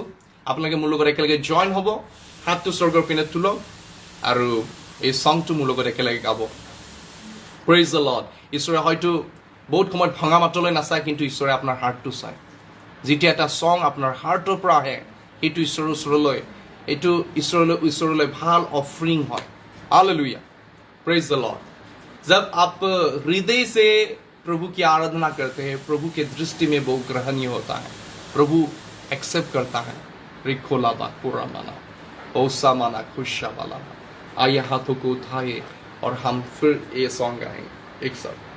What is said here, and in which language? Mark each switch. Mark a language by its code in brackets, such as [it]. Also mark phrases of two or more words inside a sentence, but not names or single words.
[as] আপোনালোকে মোৰ লগত একেলগে জইন হ'ব, হাতটো স্বৰ্গৰ পিনে তোলক আৰু এই সংটো মোৰ লগত একেলগে গাব। [en] Praise the Lord. [as] ঈশ্বৰে হয়তো বহুত সময়ত ভঙা মাতলৈ নাচায়, কিন্তু ঈশ্বৰে আপোনাৰ হাৰ্টটো চায়। যেতিয়া এটা চং আপোনাৰ হাৰ্টৰ পৰা আহে, সেইটো ঈশ্বৰৰ ওচৰলৈ, এইটো ঈশ্বৰলৈ ভাল অফৰিং হয়। [hi] हालेलुया, [en] Praise the Lord. [hi] जब आप हृदय से प्रभु की आराधना करते हैं, प्रभु के दृष्टि में वो ग्रहणीय होता है, प्रभु एक्सेप्ट करता है। रिखोला बा पूरा माना ओसा माना खुशा वाला। आइए हाथों को उठाए और हम फिर ये सॉन्ग गाएंगे एक साथ।